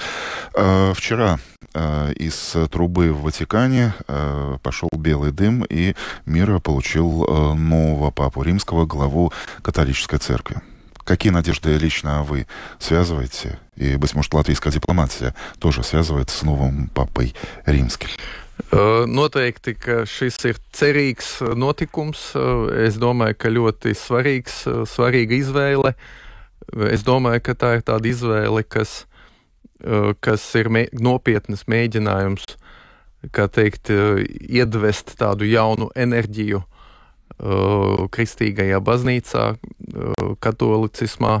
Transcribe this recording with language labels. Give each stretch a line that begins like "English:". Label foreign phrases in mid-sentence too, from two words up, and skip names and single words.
Russian: Вчера из трубы в Ватикане пошел белый дым, и мир получил нового папу римского, главу католической церкви. Какие надежды лично вы связываете? И, быть может, латвийская дипломатия тоже связывает с новым папой римским?
Latvian: Noteikti, ka šis ir cerīgs notikums. Es domāju, ka ļoti svarīga izvēle. Es domāju, ka tā ir tāda izvēle, kas ir nopietnas mēģinājums, kā teikt, iedvest tādu jaunu enerģiju kristīgajā baznīcā, katolicismā.